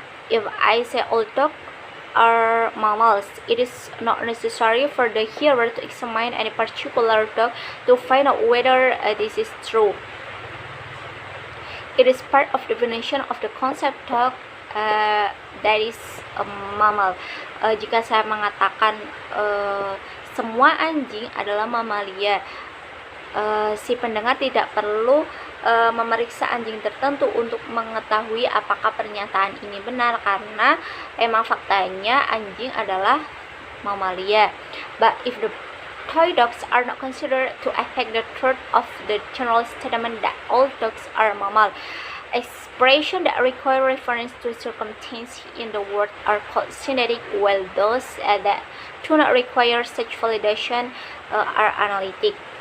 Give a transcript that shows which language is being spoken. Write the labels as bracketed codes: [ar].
[en] If I say all dogs are mammals, it is not necessary for the hearer to examine any particular dog to find out whether this is true. It is part of the definition of the concept dog that is a mammal. [id] Jika saya mengatakan semua anjing adalah mamalia, si pendengar tidak perlu memeriksa anjing tertentu untuk mengetahui apakah pernyataan ini benar, karena emang faktanya anjing adalah mamalia. [en] But if the toy dogs are not considered to affect the truth of the general statement that all dogs are mammal, expressions that require reference to circumstances in the word are called synthetic, while those that do not require such validation are analytic.